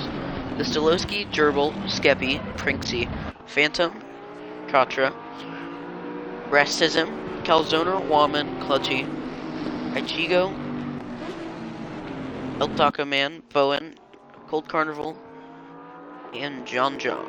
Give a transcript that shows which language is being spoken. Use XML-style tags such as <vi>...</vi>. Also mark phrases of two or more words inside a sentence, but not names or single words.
<en>The Stolowski, Gerbil, Skeppy, Prinksy, Phantom, Katra, Rastism, Calzona, Wallman, Clutchy, Ichigo, Eltaka Man, Bowen, Cold Carnival, and John.</en>